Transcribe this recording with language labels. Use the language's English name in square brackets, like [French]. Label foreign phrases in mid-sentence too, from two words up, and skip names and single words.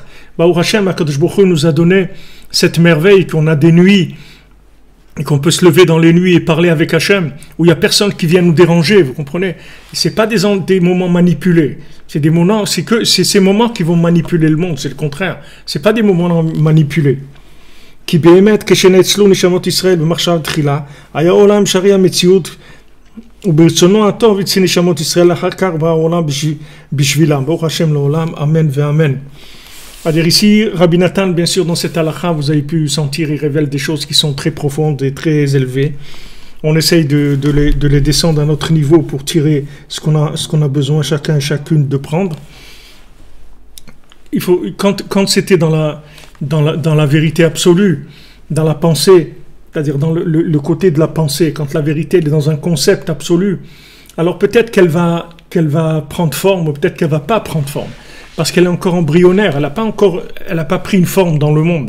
[Hebrew] ברוך השם, הקדוש ברוך הוא [French] nous a donné cette merveille qu'on a des nuits, et qu'on peut se lever dans les nuits et parler avec Hachem, où il n'y a personne qui vient nous déranger, vous comprenez? Ce n'est pas des moments manipulés, c'est ces moments qui vont manipuler le monde, c'est le contraire. Ce n'est pas des moments manipulés. [Hebrew] כי באמת כשנאצלו נשמות ישראל במחשבה תחילה, היה עולם שרי המציאות וברצונו הטוב יצא נשמות ישראל אחר כך בא העולם בשבילם. ברוך השם לעולם, אמן ואמן. [French] C'est-à-dire ici, Rabbi Nathan, bien sûr, dans cette halakha, vous avez pu sentir, il révèle des choses qui sont très profondes et très élevées. On essaye de les descendre à notre niveau pour tirer ce qu'on a besoin chacun et chacune de prendre. Il faut, quand c'était dans la vérité absolue, dans la pensée, c'est-à-dire dans le côté de la pensée, quand la vérité est dans un concept absolu, alors peut-être qu'elle va prendre forme, ou peut-être qu'elle ne va pas prendre forme, parce qu'elle est encore embryonnaire, elle n'a pas pris une forme dans le monde.